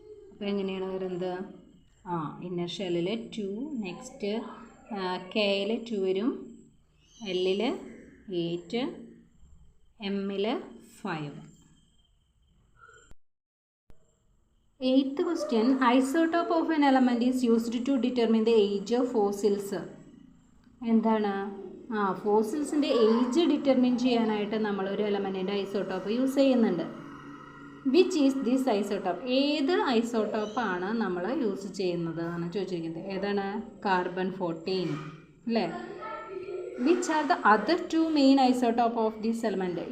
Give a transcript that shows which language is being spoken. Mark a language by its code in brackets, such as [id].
[ml] അപ്പോൾ എങ്ങനെയാണ് വരുന്നത്? ഇന്നർ ഷെല്ലിൽ 2, നെക്സ്റ്റ് കെയിൽ 2 വരും, എല്ലിൽ 8, എമ്മിൽ 5. [en] 8th question, isotope of an element is used to determine the age of fossils. [ml] എന്താണ്? ഫോസിൽസിൻ്റെ ഏജ് ഡിറ്റർമിൻ ചെയ്യാനായിട്ട് നമ്മളൊരു എലമെൻറ്റിൻ്റെ ഐസോട്ടോപ്പ് യൂസ് ചെയ്യുന്നുണ്ട്. [en] Which is this isotope? [ml] ഏത് ഐസോട്ടോപ്പാണ് നമ്മൾ യൂസ് ചെയ്യുന്നത് എന്നാണ് ചോദിച്ചിരിക്കുന്നത്. ഏതാണ്? [en] Carbon 14 അല്ലേ? Which are the other 2 main isotope of this element?